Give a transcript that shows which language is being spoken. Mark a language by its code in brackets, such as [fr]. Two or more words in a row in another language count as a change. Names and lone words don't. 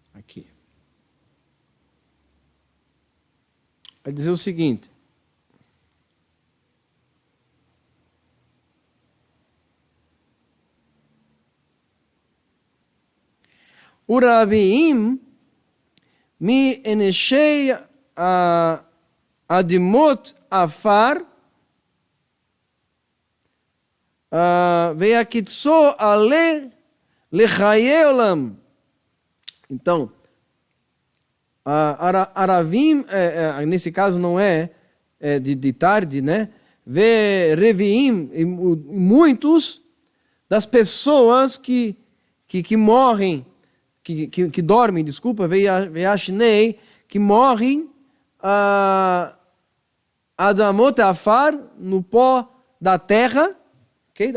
[pt] aqui. Vai dizer o seguinte. [he] ורבים מ ישני אדמת עפר יקיצו אלה לחיי עולם. [pt] Então, Aravim, nesse caso não é de tarde, né? Reviim, muitos das pessoas que morrem, que dormem, desculpa, ve'ashnei, que morrem, [he] אדמת עפר, [pt] no pó da terra, ok?